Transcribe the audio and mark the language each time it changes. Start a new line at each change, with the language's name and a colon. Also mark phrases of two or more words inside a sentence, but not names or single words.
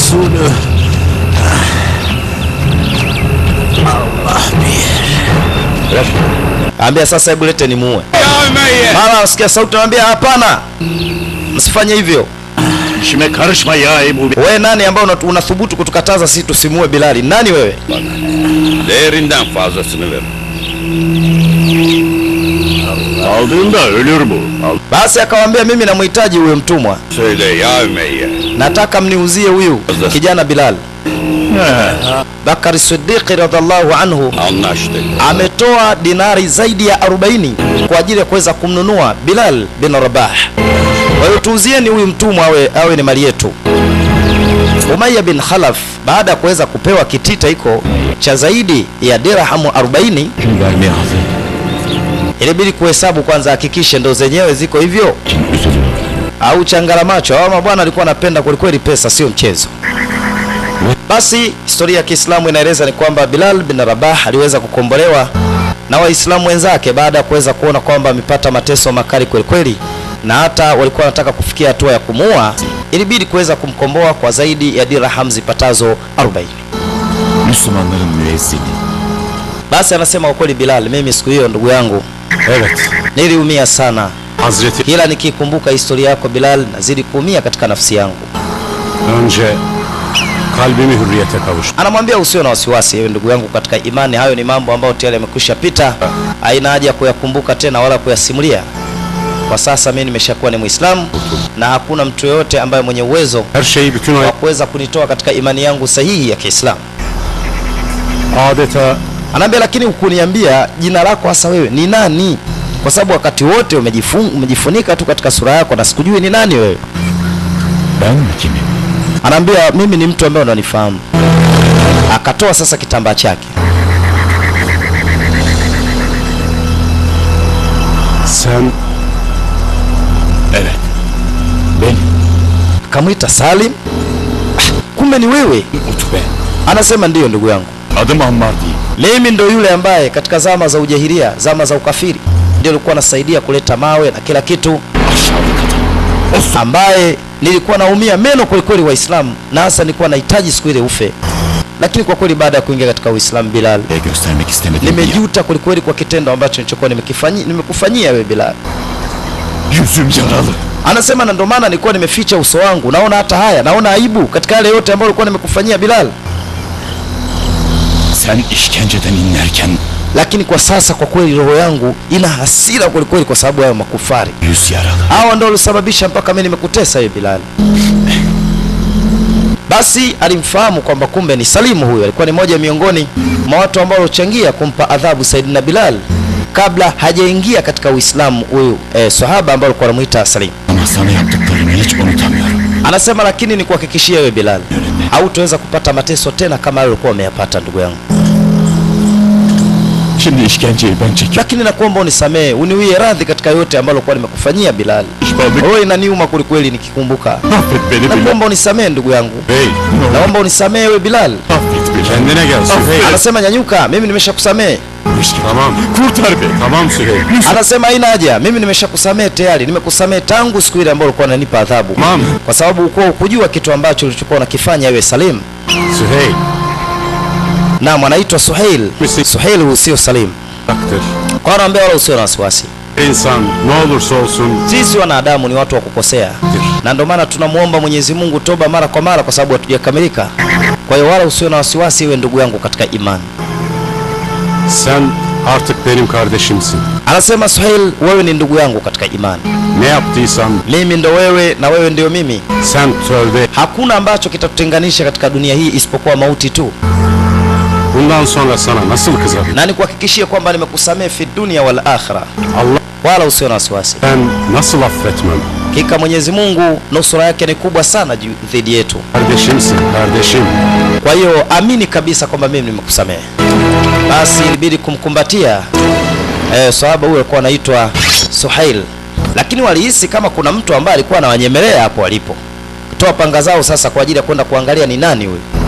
Swahili: Ambia sasa, hebu lete ni muue. Mara nasikia sauti anambia hapana, msifanye hivyo.
Turkish: İşime karışma ya Ebu.
Swahili: Wewe nani ambao unathubutu kutukataza sisi tusimue Bilali? Nani wewe?
Turkish: Değerinden fazlasını ver. Aldığında ölür bu.
Swahili: Basi akamwambia mimi namhitaji huyo mtumwa.
Turkish: Söyle ya Ümeyye.
Swahili: Nataka mniuzie huyu kijana Bilal. Bakari Siddiq
Arabic: رضي الله عنه
Turkish: Anlaştık.
Swahili: ametoa dinari zaidi ya 40 kwa ajili ya kuweza kumnunua Bilal bin Rabah. Kwa hiyo tuuzieni huyu mtumwa awe ni mali yetu. Umayya bin Khalaf baada ya kuweza kupewa kitita iko cha zaidi ya dirhamu 40,
Turkish: Kim vermeye hazır.
Swahili: ilibidi kuhesabu kwanza, hakikishe ndo zenyewe ziko hivyo au changala macho. Hawa mabwana alikuwa anapenda kwelikweli pesa, sio mchezo. Basi historia ya Kiislamu inaeleza ni kwamba Bilal bin Rabah aliweza kukombolewa na Waislamu wenzake baada ya kuweza kuona kwamba amepata mateso makali kwelikweli, na hata walikuwa wanataka kufikia hatua ya kumuua. Ilibidi kuweza kumkomboa kwa zaidi ya dirham zipatazo 40.
Turkish: Müslümanların müezzini.
Swahili: Basi anasema kwa kweli Bilal, mimi siku hiyo ndugu yangu
Turkish: Evet.
Swahili: niliumia sana.
Turkish: Hazreti
Swahili: Kila nikikumbuka historia yako Bilal, nazidi kuumia katika nafsi yangu.
Turkish: önce kalbimi hürriyete kavuştu.
Swahili: Anamwambia usio na wasiwasi ewe ndugu yangu katika imani, hayo ni mambo ambayo tayari yamekwisha pita, haina haja ya kuyakumbuka tena wala kuyasimulia. Kwa sasa mimi nimeshakuwa ni Muislamu na hakuna mtu yoyote ambaye mwenye uwezo
Turkish: Her şeyi bütün
Swahili: wa kuweza kunitoa katika imani yangu sahihi ya Kiislamu.
Turkish: adeta
Swahili: Anaambia lakini ukuniambia jina lako hasa wewe ni nani? Kwa sababu wakati wote umejifunika tu katika sura yako na sikujui ni nani wewe.
Turkish: Ben mi kimim?
Swahili: Anaambia mimi ni mtu ambaye unanifahamu. Akatoa sasa kitambaa chake.
Turkish: sen Evet. Ben
Swahili: Akamwita Salim. Kumbe ni wewe.
Turkish: Utbe.
Swahili: Anasema ndiyo ndugu yangu.
Turkish: Adım Ammar değil.
Swahili: Mimi ndo yule ambaye katika zama za ujahilia, zama za ukafiri, ndio nilikuwa nasaidia kuleta mawe na kila kitu,
Turkish: Aşağılık adam.
Swahili: ambaye nilikuwa naumia meno kweli kweli Waislamu, na hasa nilikuwa nahitaji siku ile ufe. Lakini kwa kweli baada ya kuingia katika Uislamu Bilal,
Turkish: Göstermek istemedim.
Swahili: nimejuta kweli kweli kwa kitendo ambacho nilichokuwa nimekufanyia wewe Bilal.
Turkish: Yüzüm yaralı.
Swahili: Anasema na ndio maana nilikuwa nimeficha uso wangu, naona hata haya, naona aibu katika yale yote ambayo nilikuwa nimekufanyia Bilal.
Turkish: Sen işkenceden inlerken
Swahili: Lakini kwa sasa kwa kweli roho yangu ina hasira kweli kweli kwa sababu ya makufari.
Turkish: yüz yaralı.
Swahili: Hawa ndio walisababisha mpaka mimi nimekutesa wewe Bilal. Basi alimfahamu kwamba kumbe ni Salimu huyo, alikuwa ni moja miongoni mwa watu ambao walichangia kumpa adhabu Saidina Bilal kabla hajaingia katika Uislamu huyu sahaba ambao alikuwa anamuita Salim.
Turkish: Ama sana yaptıklarını hiç unutamıyorum.
Swahili: Anasema lakini ni kuhakikishia wewe Bilal, hautaweza kupata mateso tena kama yale ulikuwa umeyapata ndugu yangu.
Turkish: Şimdi işkenceyi ben çekiyorum.
Swahili: Lakini nakuomba unisamee, uniwie radhi katika yote ambayo nilikuwa nimekufanyia Bilal.
Turkish: Pişmanlık.
Swahili: Wewe inaniuma kweli kweli nikikumbuka.
Turkish: Affet beni Bilal.
Swahili: Nakuomba unisamee ndugu yangu.
Turkish: bey
Swahili: Naomba unisamee wewe Bilal.
Turkish: Affet Bilal. kendine gel Süheyl.
Swahili: Anasema nyanyuka, mimi nimeshakusamee.
Turkish: Tamam. Kurtar beni. Tamam Süheyl.
Swahili: Anasema haina haja, mimi nimeshakusamee tayari, nimekusamee tangu siku ile ambayo ulikuwa unanipa adhabu.
Turkish: Tamam.
Swahili: Kwa sababu ulikuwa ukujua kitu ambacho ulichokuwa unakifanya wewe Salim.
Turkish: Süheyl.
Swahili: Naam, anaitwa Suhail. Suhail huyu sio Salim.
Turkish: Baktır.
Swahili: Kwa anaambia wala usio na wasiwasi.
Turkish: İnsan ne olursa olsun
Swahili: Sisi wanadamu ni watu wa kukosea. Na ndio maana tunamuomba Mwenyezi Mungu toba mara kwa mara kwa sababu hatujakamilika. Kwa hiyo wala usio na wasiwasi wewe ndugu yangu katika imani.
Turkish: sen artık benim kardeşimsin.
Swahili: Anasema Suhail, wewe ni ndugu yangu katika imani.
Turkish: Ne yaptıysam
Swahili: Mimi ndo wewe na wewe ndio mimi.
Turkish: sen tövbe.
Swahili: Hakuna ambacho kitatutenganisha katika dunia hii isipokuwa mauti tu.
Turkish: Bundan sonra sana nasıl kızabilirim?
Swahili: Na nikuhakikishie kwamba nimekusamehe
Arabic: في الدنيا والآخرة.
Swahili: Allah Wala usio na wasiwasi.
Turkish: ben nasıl affetmem?
Swahili: Hakika Mwenyezi Mungu nusura yake ni kubwa sana dhidi yetu.
Turkish: Kardeşimsin kardeşim.
Swahili: Kwa hiyo amini kabisa kwamba mimi nimekusamehe. Basi ilibidi kumkumbatia sahaba huyo alikuwa anaitwa Suhail, lakini walihisi kama kuna mtu ambaye alikuwa anawanyemelea hapo walipo, kutoa panga zao sasa kwa ajili ya kwenda kuangalia ni nani huyo.